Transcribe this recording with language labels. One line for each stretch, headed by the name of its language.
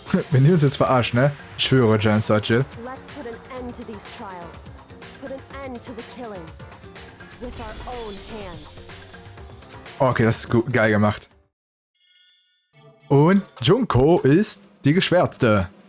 German: Wenn die uns jetzt verarschen, ne? Ich schwöre, Jan Sargent.
English: Let's put an end to these trials. Put an end to the killing. With our own hands.
German: Okay, das ist gut, geil gemacht. Und Junko ist die Geschwärzte.